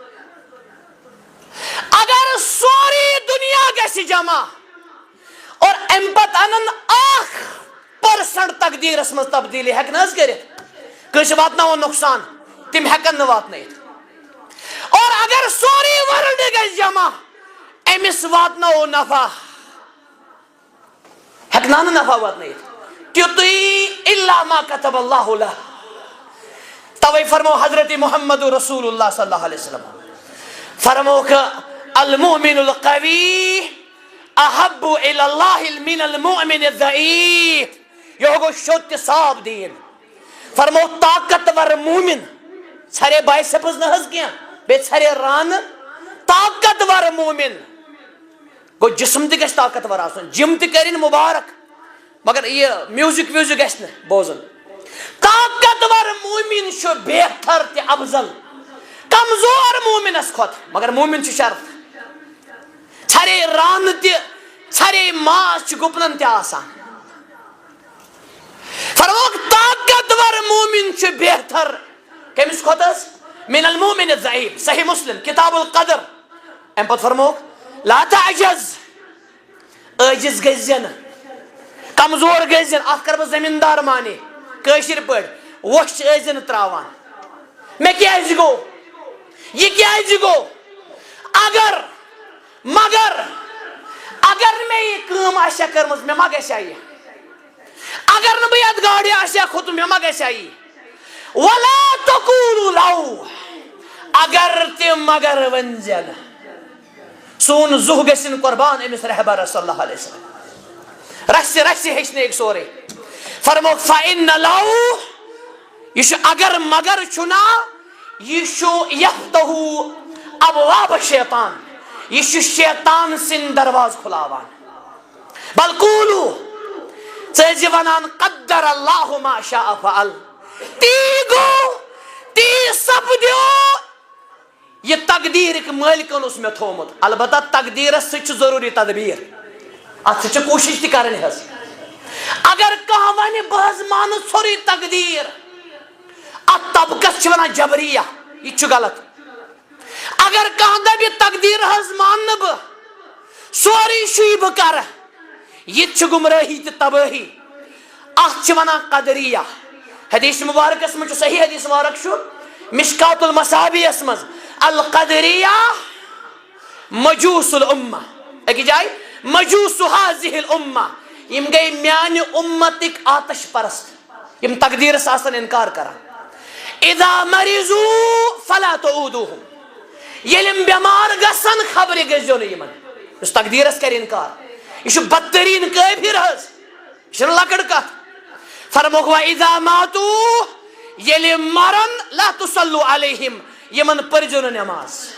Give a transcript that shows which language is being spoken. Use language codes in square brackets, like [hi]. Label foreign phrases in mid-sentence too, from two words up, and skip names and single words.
[ks] اگر سورُے دنیا گژھِ جمع اور امہِ پتہٕ انن 1% تقدیرس منٛز تبدیٖلی ہٮ۪کہِ نہٕ حظ کٔرِتھ کٲنٛسہِ واتناوو نۄقصان تِم ہٮ۪کن نہٕ واتنٲیِتھ اور اگر سورُے ورلڈ گژھِ جمع أمِس واتناوو نفع ہٮ۪کنا نہٕ نفع واتنٲیِتھ تیُتُے [ar] الا ما كتب اللہ لہ [ks] توے فرمو حضرت محمد [ar] رسول اللہ صلی اللہ علیہ وسلم [ks] فرموک [ar] المؤمن القوی احب الى اللہ من المؤمن الضعیف [ks] یہ گو شوت تہِ صاف دین فرمو طاقتور مومن ژھرے بائسپس نہ حظ کینٛہہ بیٚیہِ ژھرے رانہٕ طاقتور مومن گو جسم تہِ گژھِ طاقتور آسُن جم تہِ کٔرِنۍ مبارک مگر یہ میوزک ویوزک گژھِ نہٕ بوزُن طاقتور مومن چھُ بہتر تہِ افضل کمزور مومنس کھۄتہٕ مگر مومن چھُ شرط ژھرے رانہٕ تہِ ژھرے ماس چھُ گُپنن تہِ آسان فرموک طاقتور مومن چھُ بہتر کٔمِس کھۄتہٕ حظ [ar] من المؤمن الضعیف [ks] صحیح مسلم کتاب القدر امہِ پتہٕ فرموک [ar] لا تعجز [ks] عٲجز گٔژھۍ نہٕ کمزور گٔژھۍ نہٕ اتھ کر بہٕ زمیٖندار معنی کٲشِر پٲٹھۍ وۄچھ ٲسۍ نہٕ تراوان مےٚ کیازِ گوٚو یہ کیازِ گوٚو اگر مگر اگر مےٚ یہِ کٲم آسہِ ہا کٔرمٕژ مےٚ ما گژھِ ہا یہِ اگر نہٕ بہٕ یتھ گاڑِ آسہِ ہا کھوٚتمُت مےٚ ما گژھِ ہا یہِ [ar] ولا تقولوا لو [ks] اگر تہِ مگر ؤنۍ زِ نہٕ سون زُہ گژھِنۍ قۄربان أمِس رہبر [ar] صلی اللہ علیہ وسلم [ks] رسہِ رسہِ ہیٚچھنٲیِکھ سورُے فرموک [ar] فإن لو [ks] یہ چھُ اگر مگر چھُنا یہ چھُ [ar] یفتحُ ابواب شیطان [ks] یہ چھُ شیطان سٕنٛدۍ دروازٕ کھُلاوان [ar] بل قولوا [ks] ژٕ ٲسۍ ونان [ar] قدر اللہ ما شاء فعل [ks] تی گوٚو تی سپدیو یہ تقدیرٕکۍ مٲلکن اوس مےٚ تھومُت البتہ تقدیرس سۭتۍ چھُ ضروٗری تدبیٖر اتھ سۭتۍ چھِ کوٗشش تہِ کرٕنۍ حظ اگر کانٛہہ ونہِ بہٕ حظ مانہٕ ژھوٚرُے تقدیٖر اتھ طبقس چھِ ونان جبریہ یہِ تہِ چھُ غلط اگر کانٛہہ دپہِ تقدیٖر حظ ماننہٕ بہٕ سورُے چھُے بہٕ کرٕ یہِ تہِ چھُ گمرٲہی تہٕ تبٲہی اتھ چھِ ونان قدریہ حدیث مبارکس منٛز چھُ صحیح حدیث مبارک چھُ مشکات المصابیحس منٛز القدریہ [ar] مجوس الامہ [ks] أکِس جایہِ [ar] مجوس هذه الامہ [ks] یم گٔے میانہِ اُمتٕکۍ آتش پرست یم تقدیرس آسن انکار کران [ar] اذا مریضوا فلا تعودوهم [ks] ییٚلہِ یِم بٮ۪مار گژھن خبرِ گٔژھزیو نہٕ یِمن یُس تقدیرس کرِ انکار یہ چھُ بدترین کٲفِر حظ یہ چھنہٕ لۄکٕٹ کتھ فرموک [ar] واذا ماتوا [ks] ییٚلہِ مرن [ar] لا تصلوا علیہم [ks] یِمن پٔرزیو نہٕ نٮ۪ماز